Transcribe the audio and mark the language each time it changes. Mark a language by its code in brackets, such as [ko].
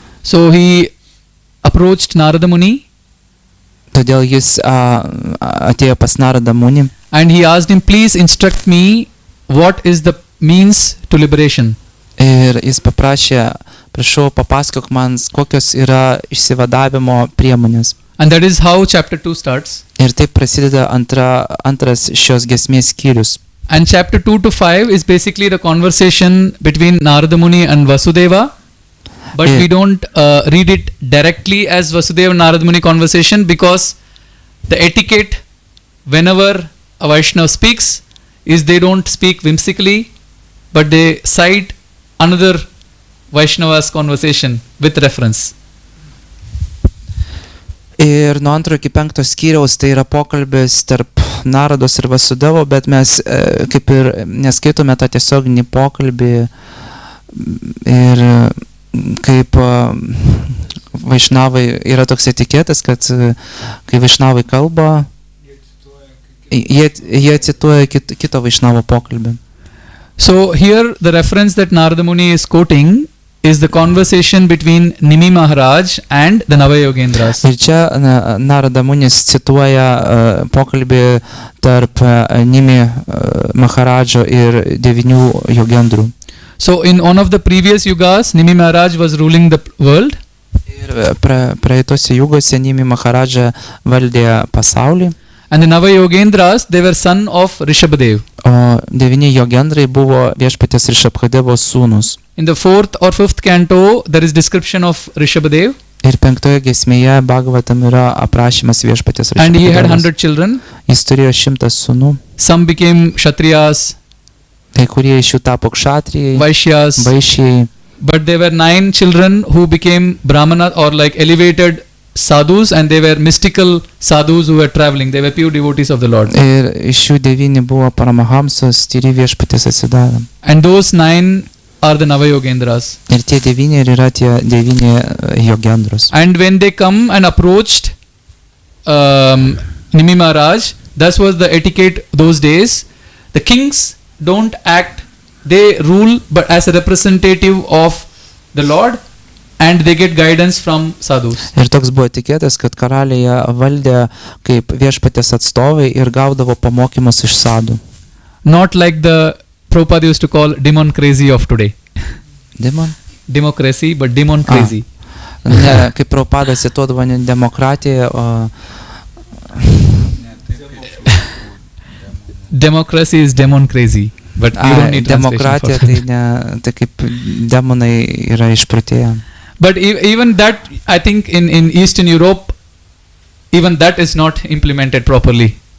[en] So he approached Narada Muni. [lt] Todėl jis atėjo pas Naradą Munį. [en] And he asked him, please instruct me what is the means to liberation. [lt] Ir jis paprašė, prašau, papasakok man, kokios yra išsivadavimo priemonės. [en] And that is how chapter 2 starts. [lt] Ir taip prasideda antras šios giesmės skyrius. [en] And chapter 2 to 5 is basically the conversation between Narada Muni and Vasudeva. But we don't read it directly as Vasudeva and Narada Muni conversation, because the etiquette whenever a Vaishnava speaks is they don't speak whimsically, but they cite another Vaishnava's conversation with reference. [lt] Ir nuo 2 iki 5 skyriaus tai yra pokalbis tarp Narados ir Vasudevo, bet mes kaip ir neskaitome tą tiesioginį pokalbį, ir kaip Vaišnavai yra toks etiketas, kad kai Vaišnavai kalba, jie cituoja kito Vaišnavo pokalbį. [en] So here the reference that Narada Muni is quoting is the conversation between Nimi Maharaj and the Navayogendras. [lt] Ir čia Narada Munis cituoja pokalbį tarp Nimi Maharadžo ir 9 jogendrų. [en] So in one of the previous yugas, Nimi Maharaj was ruling the world. [lt] Ir praeitose jugose Nimi Maharadža valdė pasaulį. [en] And the Navayogendras, they were son of Rishabhadev. [lt] O 9 jogendrai buvo viešpaties Rishabhadevo sūnus. [en] In the 4th or 5th canto, there is description of Rishabhadev. [lt] Ir 5 giesmėje Bhagavatam yra aprašymas viešpaties Rishabhadevas. [en] And he had 100 children. [lt] Jis turėjo 100 sūnų. [en] Some became Kshatriyas, [lt] Kai kurie iš jų tapo kšatrijai, [en] Vaishyas. [lt] Vaishijai. [en] But there were 9 children who became Brahmana, or like elevated sadhus, and they were mystical sadhus who were traveling. They were pure devotees of the Lord. [lt] Ir iš jų 9 buvo Paramahamsos, tyri viešpaties atsidavę. [en] And those 9 are the Navayogendras. [lt] Ir tie 9 ir yra tie 9 jogendros. [en] And when they come and approached Nimi Maharaj, that was the etiquette those days. The kings don't act, they rule but as a representative of the Lord, and they get guidance from sadhus. [lt] Ir toks buvo etiketas, kad karaliai valdė kaip viešpaties atstovai ir gaudavo pamokymus iš sadų. [en] Not like the Prabhupada used to call demon crazy of today. Demon? Democracy, but demon crazy. [lt] Ne, kaip Prabhupada cituodavo ne demokratiją, o... [en] Democracy is demon crazy, but you don't need [lt] demokratija [en] translation [lt] tai ne, tai kaip demonai yra išprotėję. [en] But even that, I think in Eastern Europe, even that is not implemented properly.